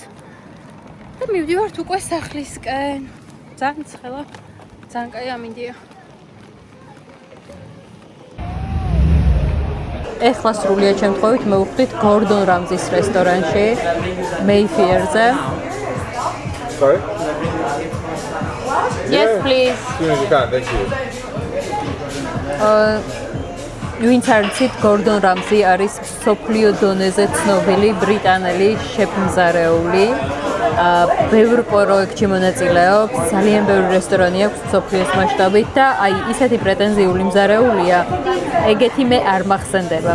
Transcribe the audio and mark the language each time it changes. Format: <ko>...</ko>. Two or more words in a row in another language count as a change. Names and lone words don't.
<ka>და მივდივართ უკვე სახლისკენ. ძალიან ცხელა, ძალიან კაი ამინდია. ეხლა სრულიად შემთხვევით მოვხვდით გორდონ რამზის რესტორანში, Mayfair-ზე.</ka> <en>Sorry? Yes, please. As soon as you can, thank you.</en> <ka>ვინც არ იცით, გორდონ რამზი არის მსოფლიო დონეზე ცნობილი ბრიტანელი შეფმზარეული. ბევრ პროექტში მონაწილეობს, ძალიან ბევრი რესტორანი აქვს მსოფლიოს მასშტაბით და აი ისეთი პრეტენზიული მზარეულია, ეგეთი მე არ მახსენდება.</ka>